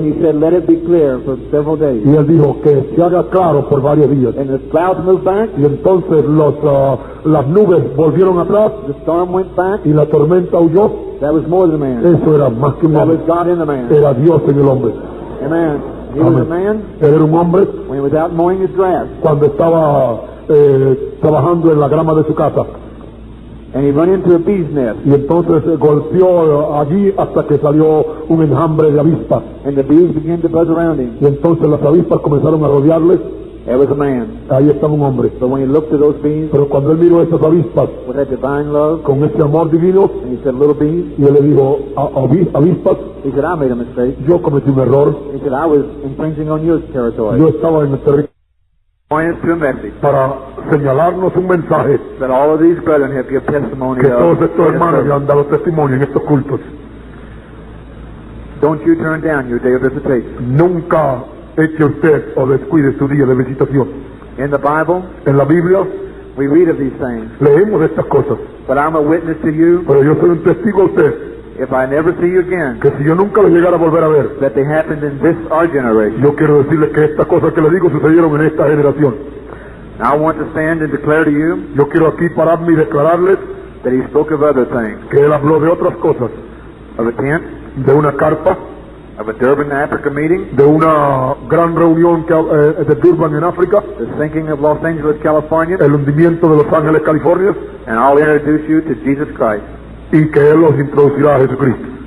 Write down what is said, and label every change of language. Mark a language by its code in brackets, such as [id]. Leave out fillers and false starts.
[en] he said, let it be clear for several days. [es] Y él dijo que se haga claro por varios días. [en] And the clouds moved back. [es] Y entonces las nubes volvieron atrás [en] The storm went back. [es] y la tormenta huyó. [en] That was more than a man. [es] Eso era más que un [en] That was [es] hombre. [en] God in the man. [es] Era Dios en el hombre. [en] Amen. He was a man [es] Él era un hombre [en] when he was out mowing his grass. [es] cuando estaba trabajando en la grama de su casa. [en] And he run into a bee's nest. [es] Y entonces golpeó allí hasta que salió un enjambre de avispas. [en] And the bees began to buzz around him. [es] Y entonces las avispas comenzaron a rodearle. [en] There was a man. [es] Ahí estaba un hombre. [en] But when he looked at those bees [es] Pero cuando él miró esas avispas [en] with that divine love, [es] con ese amor divino, [en] and he said, little bees, [es] y él le dijo, avispas, [en] he said, I made a mistake. [es] yo cometí un error. [en] He said, I was infringing on your territory. [es] Yo estaba en el territorio [en] Point us to a message [es] para señalarnos un mensaje [en] that all of these brethren have given testimony [es] que todos [en] of. [es] estos hermanos le han dado testimonio en estos cultos. [en] Don't you turn down your day of visitation. [es] Nunca eche usted o descuide su día de visitación. [en] In the Bible, [es] En la Biblia [en] we read of these things. [es] leemos de estas cosas, [en] But I'm a witness to you, [es] pero yo soy un testigo a usted [en] if I never see you again, [es] que si yo nunca le llegara a volver a ver, [en] that they happened in this our generation. [es] yo quiero decirle que estas cosas que le digo sucedieron en esta generación. [en] Now I want to stand and declare to you [es] Yo quiero aquí pararme y declararles [en] that he spoke of other things. [es] que él habló de otras cosas, [en] Of a tent, [es] de una carpa, [en] of a Durban, Africa meeting, [es] de una gran reunión de Durban en África, [en] the sinking of Los Angeles, California, [es] el hundimiento de Los Ángeles, California, [en] and I'll introduce you to Jesus Christ. [es] y que él los introducirá a Jesucristo.